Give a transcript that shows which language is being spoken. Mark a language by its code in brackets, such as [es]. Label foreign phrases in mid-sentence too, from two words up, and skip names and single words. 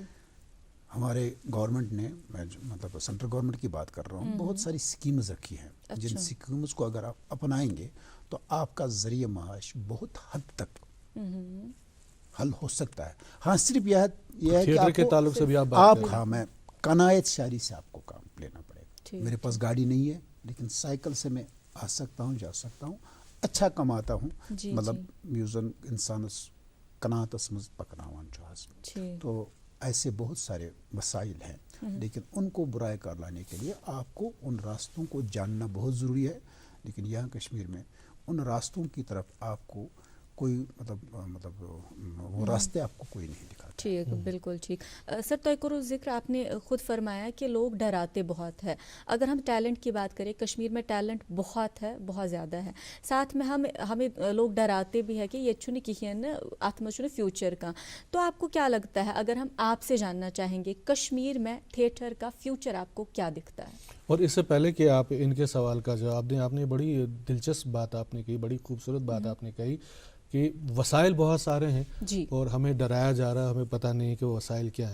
[ur] ہمارے گورنمنٹ نے، میں مطلب [en] central government [ur] کی بات کر رہا ہوں، بہت ساری سکیمز رکھی ہیں جن سکیمز کو اگر آپ اپنائیں گے تو آپ کا ذریعہ معاش بہت حد تک حل ہو سکتا ہے. ہاں صرف یہ ہے کہ آپ ہاں میں قناعت شعری سے آپ کو کام لینا پڑے گا. میرے پاس گاڑی نہیں ہے لیکن سائیکل سے میں آ سکتا ہوں، جا سکتا ہوں، اچھا کماتا ہوں. [ks] مطلب میوزن انسانس قناعتس مز پکناوان چھُ. [ur] تو ایسے بہت سارے وسائل ہیں، لیکن ان کو برائے کار لانے کے لیے آپ کو ان راستوں کو جاننا بہت ضروری ہے. لیکن یہاں کشمیر میں ان راستوں کی طرف آپ کو کوئی مطلب وہ راستے آپ کو کوئی نہیں دکھاتا. ٹھیک، بالکل ٹھیک. سر تو کرو ذکر آپ نے خود فرمایا کہ لوگ ڈراتے بہت ہے. اگر ہم ٹیلنٹ کی بات کریں، کشمیر میں ٹیلنٹ بہت ہے، بہت زیادہ ہے. ساتھ میں ہمیں لوگ ڈراتے بھی ہے کہ [ks] یہ چھُنہٕ کِہیٖنۍ نہٕ، اَتھ منٛز چھُنہٕ فیوچر [ur] کا. تو آپ کو کیا لگتا ہے، اگر ہم آپ سے جاننا چاہیں گے کشمیر میں تھیٹر کا فیوچر آپ کو کیا دکھتا ہے؟ اور اس سے پہلے کہ آپ ان کے سوال کا جواب دیں، آپ نے بڑی دلچسپ بات آپ نے کہی، بڑی خوبصورت بات آپ نے کہی کہ وسائل بہت سارے ہیں اور ہمیں ڈرایا جا رہا ہے، ہمیں پتہ نہیں کہ وہ وسائل کیا ہیں.